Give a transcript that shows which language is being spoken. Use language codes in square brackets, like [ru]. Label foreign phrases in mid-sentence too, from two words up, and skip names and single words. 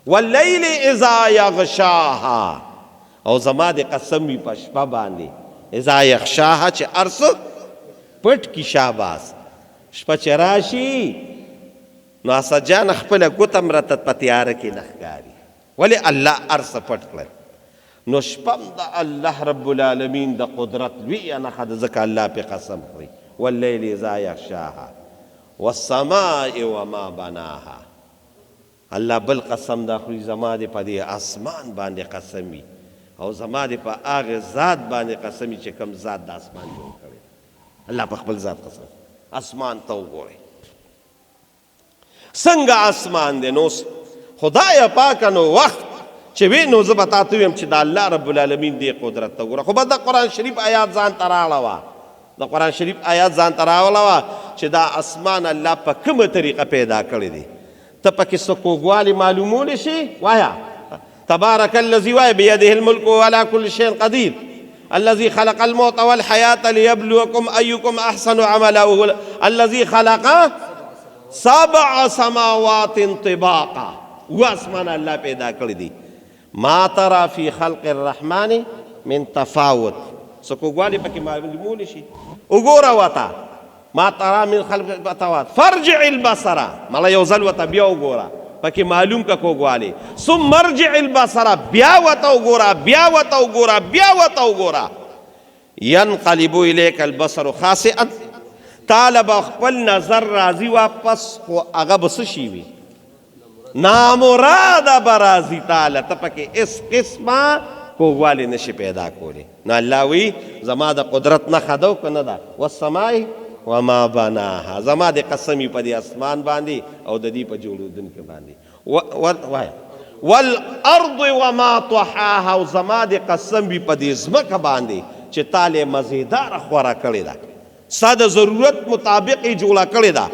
[ar] واللیل اذا یغشاها، [ps] او زما د قسم وي په شپه باندې [ar] اذا یغشاها [ps] چې هر څه پټ کي شاباس. شپه چې راشي نو اسد جان خپله ګوته م راته په تیاره کې نه ښکاري، ولې الله هر څه پټ کړل. نو شپه م د [ar] الله رب العالمین [ps] د قدرت لویه نښه ده، ځکه الله پې قسم خوري. [ar] واللیل اذا یغشاها والسماء وما بناها. [ps] الله بل قسم دا خوري، زما دې په دې اسمان باندې قسم وي او زما دې په هغې ذات باندې قسم وي چې کوم ذات د اسمان جوړ کړی. الله په خپل ذات قسم. اسمان ته وګورئ څنګه اسمان دی. نو خدای پاکه نو وخت چې وي نو زه به تاته ویم چې د [ar] الله رب العالمین [ps] دې قدرت ته وګوره. خو به د قرآن شریف آیات ځان ته راړه وه، د قرآن شریف آیات ځان ته راوله وه چې دا اسمان الله په کومه طریقه پیدا کړی دی. ته پکې څه کوږوالی معلومولی شي؟ [ar] وایه تبارک الذي وایه بیده الملک وعلى كل شیء قدیر الذي خلق الموت والحیاة لیبلوکم ایکم احسن عملا الذي خلق 7 سماوات طباقا. [ps] و اسمان الله پیدا کړی دی. [ar] ما ترى فی خلق الرحمن من تفاوت، [ps] څه کوږوالی پکې معلومولی شي؟ وګوره ورته [ar] ما ترى من خلق تفاوت فرجع البصر، [ps] مله یو ځل ورته بیا وګوره پکې معلوم که کوږوالی. [ar] ثم ارجع البصر، [ps] بیا ورته وګوره، بیا ورته وګوره، بیا ورته وګوره. [ar] ينقلب الیک البصر خاسئا، [ps] تاله به خپل نظر راځي واپس، خو هغه به څه شي وي؟ نامراده به راځي تاله، ته پکې هېڅ قسمه کوږوالی نشي پیدا کولی. نو الله وی زما د قدرت نښه ده او که نه ده؟ [ar] والسماء وما بناها، [ps] زما د قسم په دې اسمان باندې او د دې په جوړېدونکي باندې. وایه [ar] والارض وما طحاها، [ps] او زما د قسم په دې ځمکه باندې چې تاله مزېداره خوره کړې ده، ستا د ضرورت مطابق یې جوړه کړې ده.